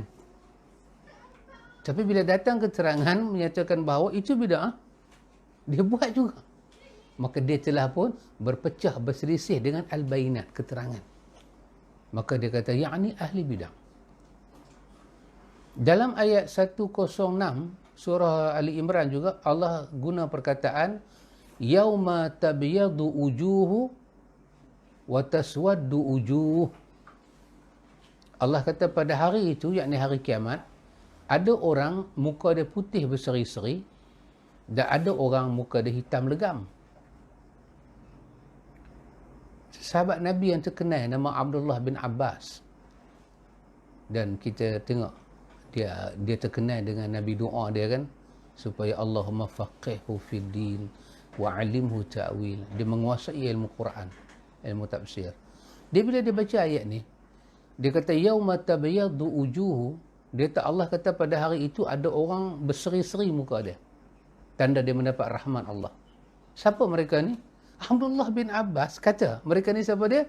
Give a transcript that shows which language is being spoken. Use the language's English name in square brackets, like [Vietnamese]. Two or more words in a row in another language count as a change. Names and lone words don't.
[Malay] Tapi bila datang keterangan menyatakan bahawa itu bid'ah, dia buat juga. Maka dia telah pun berpecah, berselisih dengan al-bayinat, keterangan. Maka dia kata, yakni ahli bid'ah. Dalam ayat 106 surah Ali Imran juga, Allah guna perkataan, [Arabic] يوم تبيض وجوه وتسود وجوه. [Malay] Allah kata pada hari itu, yakni hari kiamat, ada orang muka dia putih berseri-seri dan ada orang muka dia hitam legam. sahabat Nabi yang terkenal nama Abdullah bin Abbas, dan kita tengok dia terkenal dengan Nabi doa dia kan, supaya [Arabic] اللهم فقهه في الدين وعلمه التأويل. [Malay] Dia menguasai ilmu Quran, ilmu tafsir. Dia bila dia baca ayat ni, dia kata [Arabic] يوم تبيض وجوه, [Malay] dia kata Allah kata pada hari itu ada orang berseri-seri muka dia, tanda dia mendapat rahmat Allah. Siapa mereka ni? Abdullah bin Abbas kata, mereka ni siapa dia?